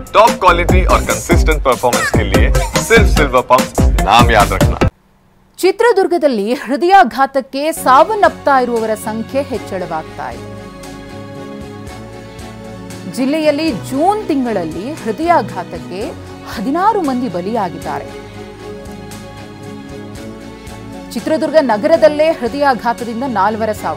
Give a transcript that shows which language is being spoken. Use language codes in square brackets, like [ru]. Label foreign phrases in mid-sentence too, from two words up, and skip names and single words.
[en] top quality [hi] और [en] consistent performance [hi] के लिए सिर्फ सिल्वर पंप नाम याद रखना। [kn] ಚಿತ್ರದುರ್ಗದಲ್ಲಿ ಹೃದಯಾಘಾತಕ್ಕೆ ಸಾವನ್ನಪ್ತಾ ಇರುವವರ ಸಂಖ್ಯೆ ಹೆಚ್ಚಳವಾಗ್ತಾ ಇದೆ. ಜಿಲ್ಲೆಯಲ್ಲಿ ಜೂನ್ ತಿಂಗಳಲ್ಲಿ ಹೃದಯಾಘಾತಕ್ಕೆ 16 ಮಂದಿ ಬಲಿಯಾಗಿದ್ದಾರೆ. ಚಿತ್ರದುರ್ಗ ನಗರದಲ್ಲೇ ಹೃದಯಾಘಾತದಿಂದ 4 ಸಾವು.